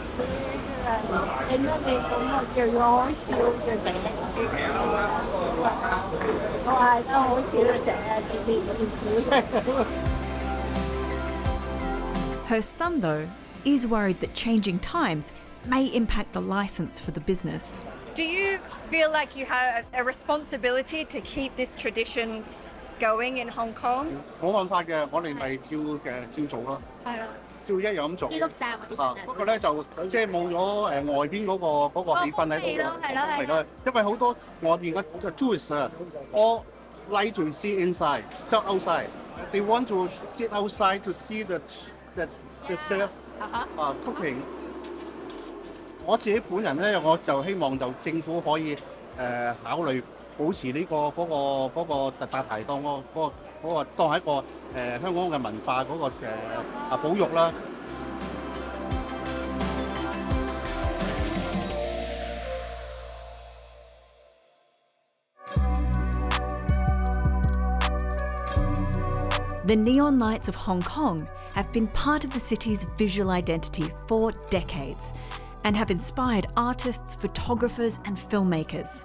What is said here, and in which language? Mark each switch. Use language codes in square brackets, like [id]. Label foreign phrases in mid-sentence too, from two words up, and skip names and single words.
[en] Her son, though, is worried that changing times may impact the license for the business. Do you feel like you have a responsibility to keep this tradition going in Hong Kong? [yue] 冇辦法嘅，我哋咪照做咯，係啦，照一樣咁做。呢碌石嗰啲不過咧就即係冇咗外邊嗰個氣氛喺度。係咯，因為好多外邊嘅 tourists 啊， [en] all like to see inside，就 outside。They want to sit outside to see the chef cooking。 [yue] 我自己本人咧，我就希望就政府可以考慮保持呢嗰個大排檔嗰個當係一個香港嘅文化嗰個保育啦。 [en] The neon lights of Hong Kong have been part of the city's visual identity for decades and have inspired artists, photographers and filmmakers.